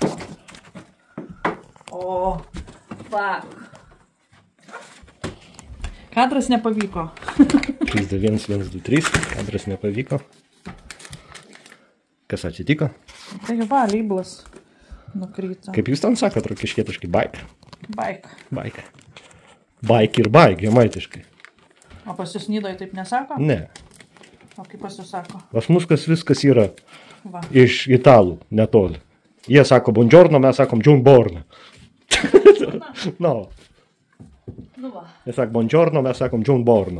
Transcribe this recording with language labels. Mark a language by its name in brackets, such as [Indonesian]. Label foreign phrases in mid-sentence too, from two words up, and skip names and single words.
[English] O, fuck. [Lithuanian] Kadras nepavyko. 3, 2, 1, 1, 2, 3. Kadras nepavyko. Kas atsitiko? Taigi va, lyblas nukrito. Kaip jūs ten sakot, rokiškietiškai bike? Bike. Bike. Bike ir bike, jemaitiškai. O pas jūs Nidoje taip nesako? Ne. O kaip pas jūs sako? Pas mus viskas yra Va. iš italų, netoli. Jie sako buongiorno, mes sakom giunborno. No. Nu va. Jie sako buongiorno, mes sakom giunborno.